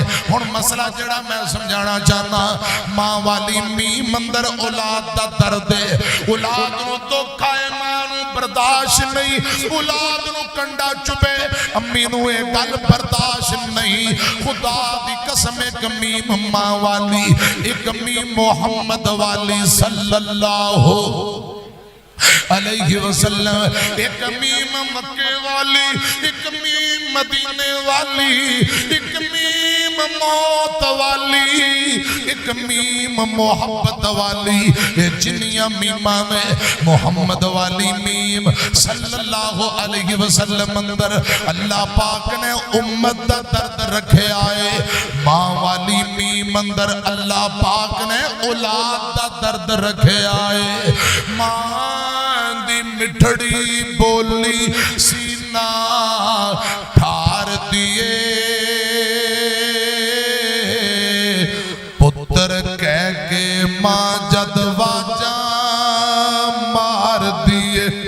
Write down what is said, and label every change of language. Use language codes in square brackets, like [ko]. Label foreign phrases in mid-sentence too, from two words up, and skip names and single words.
[pa] ہن مسئلہ جیہڑا میں سمجھانا چاہنا، ماں والی میم اندر اولاد دا درد ہے. اولاد نوں دکھ آئے ماں نوں برداشت نہیں، اولاد نوں کنڈا چبھے امی نوں یہ گل برداشت نہیں. خدا دی قسم ایک میم ماں والی، ایک میم محمد والی [ar] صلى الله عليه وسلم, [pa] ایک میم مکے والی، ایک میم مدینے والی، ایک میم موت والی، ایک میم محبت والی. یہ جنیاں میماں میں محمد والی میم [ar] صلى الله عليه وسلم [pa] اندر اللہ پاک نے امت دا درد رکھے آئے. ماں والی میم اندر اللہ پاک نے اولاد دا درد رکھے آئے. ماں دی مٹھڑی بولی سینہ ٹھار دئے، پتر کہہ کے ماں جد واجا مار دئے.